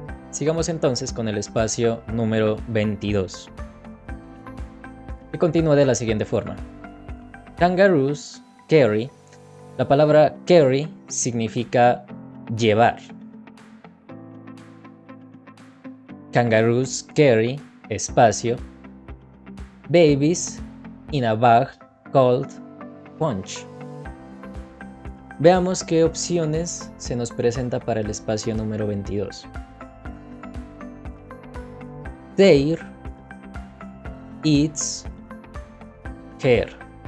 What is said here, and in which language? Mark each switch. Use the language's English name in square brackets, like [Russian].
[Spanish] Sigamos entonces con el espacio número 22, que continúa de la siguiente forma. [English] Kangaroos carry. [Spanish] La palabra carry significa llevar. [English] Kangaroos carry, espacio, babies in a bag called punch. [Spanish] Veamos qué opciones se nos presenta para el espacio número 22. [English] There, its, care.